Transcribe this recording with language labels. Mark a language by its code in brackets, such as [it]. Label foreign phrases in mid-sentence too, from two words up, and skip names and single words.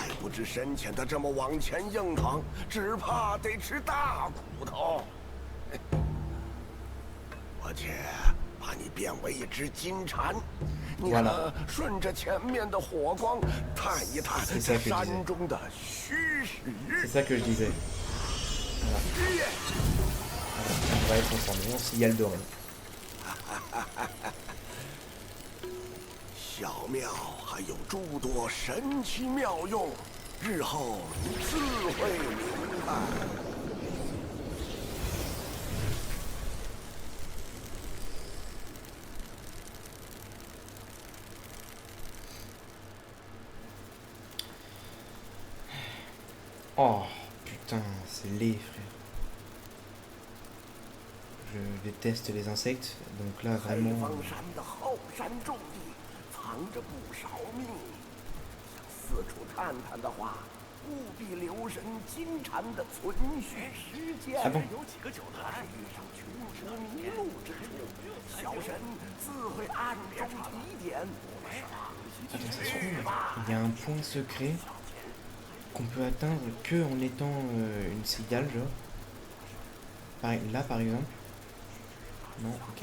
[zh] 止深浅的这么往前硬闯，只怕得吃大骨头。我且把你变为一只金蝉，你可顺着前面的火光探一探这山中的虚实。 [fr] C'est ça que je disais. Voilà. On va être transformé en cigale dorée. [zh] 小庙还有诸多神奇妙用，日后你自会明白。 [fr] Oh putain, c'est laid, frère. Je déteste les insectes, donc là vraiment. [zh] 黑风山的后山重地藏着不少秘密，想四处探探的话，务必留神金蝉的存续时间。有几个酒坛，遇上群蛇迷路之处，小神自会暗中提点。 [fr] Attends, ça se trouve, il y a un point secret qu'on peut atteindre que en étant une cigale, genre. Là, par exemple. Non, ok.